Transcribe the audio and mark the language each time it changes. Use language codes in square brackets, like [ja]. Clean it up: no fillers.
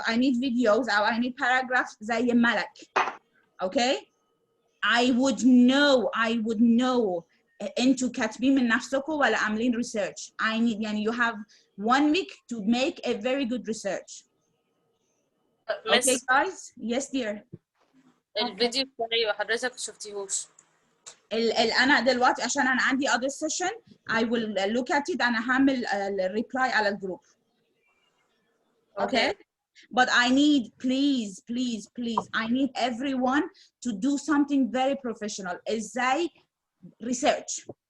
[en] I need videos [ar] أو [en] I need paragraphs زي ملك. Okay? I would know [ar] انتوا كاتبين من نفسكم ولا عاملين [en] research. I need [ar] يعني [en] you have 1 week to make a very good research. Okay guys? Yes dear. [ar] الفيديو بتاعي وحضرتك شفتيهوش. أنا دلوقتي عشان أنا عندي [en] other session I will look at it [ar] أنا هعمل reply على الجروب. [en] Okay? But I need, please, I need everyone to do something very professional. [ar] إزاي research.